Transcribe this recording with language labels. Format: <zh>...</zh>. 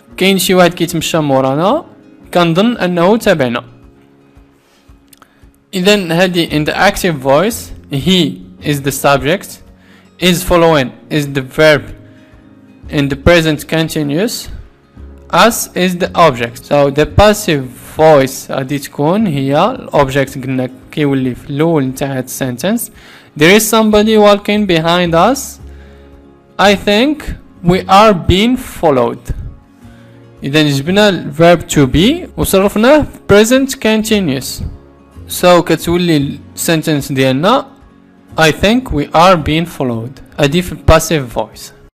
<ar>كاين شي واحد كيتمشى مورانا كنظن انه تابعنا. اذا هذه</ar> <en>in the active voice he is the subject, is following is the verb in the present continuous, us is the object. so the passive voice</en> <ar>غادي تكون هي الاوبجكت قلنا كيولي في الاول نتاع هاد السنتنس.</ar> <en>there is somebody walking behind us. I think we are being followed.</en> <ar>إذا جبنا ال verb to be وصرفناه في present continuous.</ar> <en>so</en> <ar>كتولي ال</ar> <en>sentence</en> <ar>ديالنا</ar> <en>I think we are being followed.</en> <ar>هادي في</ar> <en>passive voice.</en>